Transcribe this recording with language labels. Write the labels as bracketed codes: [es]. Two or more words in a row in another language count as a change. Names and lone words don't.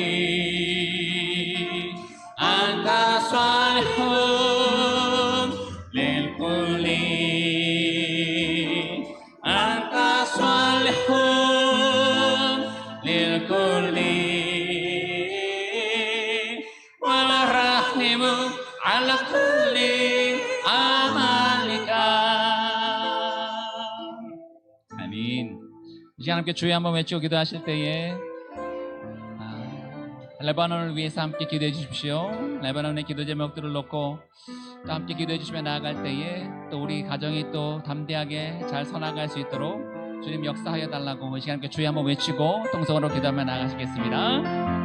[ar] أنت صالح للكل أنت صالح للكل والرحيم على كل عملك 아멘. [ko] 이제 함께 주여 한번 외치고 기도하실 때에 레바논을 위해서 함께 기도해 주십시오. 레바논의 기도 제목들을 놓고 또 함께 기도해 주시며 나아갈 때에 또 우리 가정이 또 담대하게 잘 서나갈 수 있도록 주님 역사하여 달라고 이 시간 함께 주여 한번 외치고 통성으로 기도하며 나아가시겠습니다.